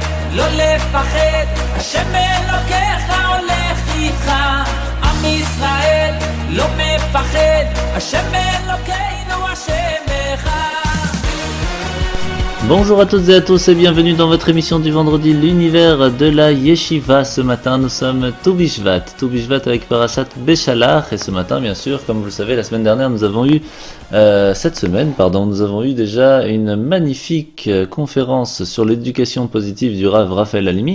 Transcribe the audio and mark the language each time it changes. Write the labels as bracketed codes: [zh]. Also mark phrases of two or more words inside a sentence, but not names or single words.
[he] לא לפחד, השם אלוקיך הולך איתך. עם ישראל לא מפחד, השם אלוקינו השם אחד. [fr] Bonjour à toutes et à tous et bienvenue dans votre émission du vendredi, l'univers de la Yeshiva. Ce matin, nous sommes [he] ט"ו בשבט [fr] avec [he] פרשת בשלח. [fr] Et ce matin, bien sûr, comme vous le savez, la semaine dernière, nous avons eu déjà une magnifique conférence sur l'éducation positive du Rav Raphaël Halimi.